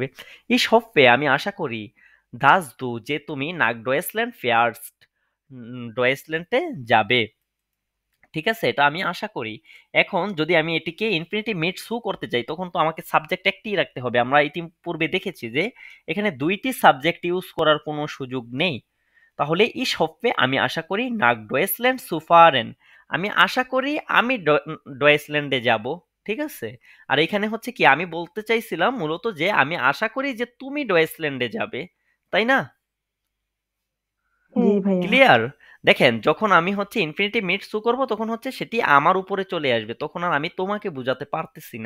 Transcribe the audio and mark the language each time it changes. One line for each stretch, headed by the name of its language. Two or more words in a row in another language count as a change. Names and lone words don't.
Bangla: এই সফে আমি আশা করি
German: dass du
Bangla: যে তুমি
German: nach Deutschland fährst,
Bangla: ডয়েসল্যান্ডে যাবে। ঠিক আছে, এটা আমি আশা করি। এখন যদি আমি এটিকে ইনফিনিটিভ মিটস হু করতে চাই তখন তো আমাকে সাবজেক্ট একটিই রাখতে হবে। আমরা ইতিপূর্বে দেখেছি যে এখানে দুইটি সাবজেক্ট ইউজ করার কোনো সুযোগ নেই।
German: তাহলে ich hoffe
Bangla: আমি আশা করি
German: nach Deutschland zu fahren,
Bangla: আমি আশা করি আমি ডয়েসল্যান্ডে যাব। ঠিক আছে, আর এখানে হচ্ছে কি আমি বলতে চাইছিলাম মূলত যে আমি আশা করি যে তুমি ডয়েসল্যান্ডে যাবে, তাই না? জি হ্যাঁ ভাইয়া ক্লিয়ার? দেখেন যখন আমি হচ্ছে
German: Infinitiv mit zu
Bangla: করব তখন হচ্ছে সেটি আমার উপরে চলে আসবে, তখন আর আমি তোমাকে বোঝাতে পারতেছি না।